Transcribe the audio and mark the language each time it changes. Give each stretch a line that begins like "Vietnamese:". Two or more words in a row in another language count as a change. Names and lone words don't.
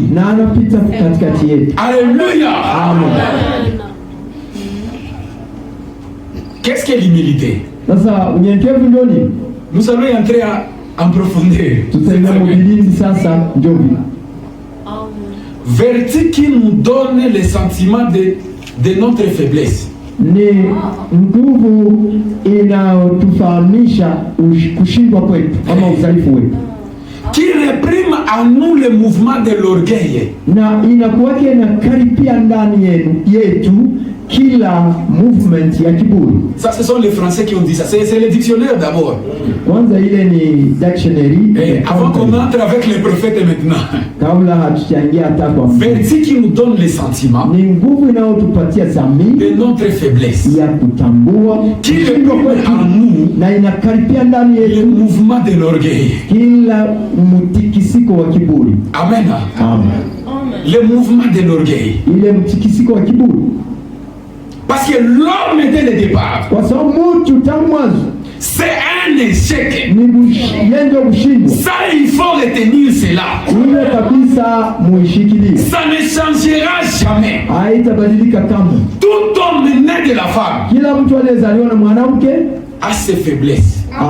French: Alléluia. Qu'est-ce que l'humilité? Nous allons entrer en profondeur. Vertu qui nous donne le sentiment de notre faiblesse.
Swahili: ni nguvu inayotufahamisha kushindwa kwetu ama udhaifu wetu,
French: qui réprime en nous le mouvement de l'orgueil,
Swahili: na inakuwake na karipia ndani yetu kila movement ya kiburi.
French: Ça, ce sont les Français qui ont dit ça. C'est le dictionnaire d'abord.
Swahili: Kwanza ile ni dictionary.
French: Avant qu'on entre avec les prophètes maintenant.
Swahili: Kabla hatujaingia hata kwa
French: verset qui nous donne les sentiments.
Swahili: Ni nguvu inayotupatia dhamiri
French: de notre faiblesse.
Swahili: Ya kutambua
French: qui réprime en nous
Swahili: na inakaripia ndani yetu
French: le mouvement de l'orgueil.
Swahili: Kila mtikisiko wa kiburi.
French: Amen.
Swahili: Amen.
French: Le mouvement de l'orgueil.
Swahili: Ile mtikisiko wa kiburi.
French: Parce que l'homme était le départ. C'est un échec. Ça, il faut retenir cela. Ça ne changera jamais. Tout homme né de la femme a ses faiblesses.